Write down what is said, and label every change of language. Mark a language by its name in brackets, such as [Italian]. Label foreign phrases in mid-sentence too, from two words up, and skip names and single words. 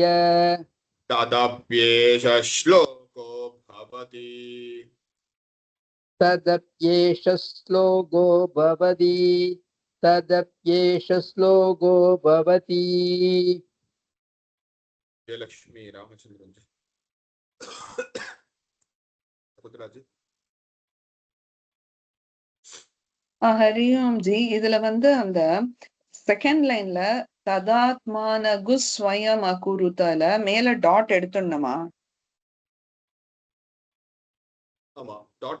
[Sanskrit] तदप्येष श्लोको भवति तदप्येष श्लोको भवति तदप्येष श्लोको भवति [Tamil] जयलक्ष्मी रामचंद्रन जी जी ஹரி ஓம் ஜி. இதுல அந்த [English] second lineல [Sanskrit] तदात्मानकु स्वयम् अकुरुतल [Tamil] மேல டாட் எடுத்துடணுமா? ஆமா டாட்